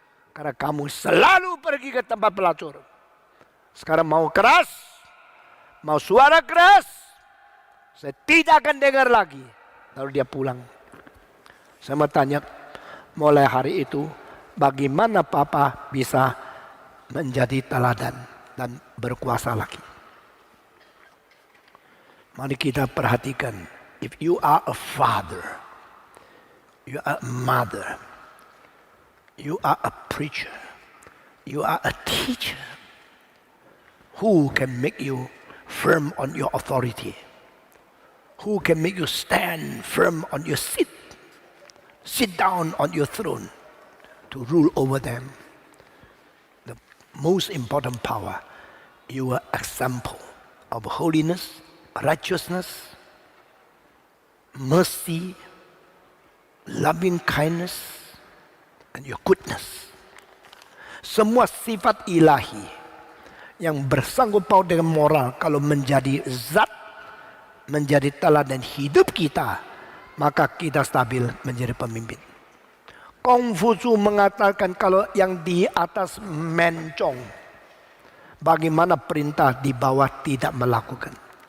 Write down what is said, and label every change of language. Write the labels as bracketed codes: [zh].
[id] Karena kamu selalu pergi ke tempat pelacur. Sekarang mau keras, mau suara keras, saya tidak akan dengar lagi." Lalu dia pulang. Saya mau tanya, mulai hari itu bagaimana Papa bisa menjadi teladan dan berkuasa lagi? Mari kita perhatikan. [en] If you are a father, you are a mother, you are a preacher, you are a teacher, who can make you firm on your authority? Who can make you stand firm on your seat? Sit down on your throne to rule over them. The most important power, your example of holiness, righteousness, mercy, loving kindness, and your goodness. [id] Semua sifat ilahi yang bersangkut paut dengan moral, kalau menjadi zat, menjadi teladan hidup kita, maka kita stabil menjadi pemimpin. Kongfucu mengatakan kalau yang di atas mencong, bagaimana perintah di bawah tidak melakukan.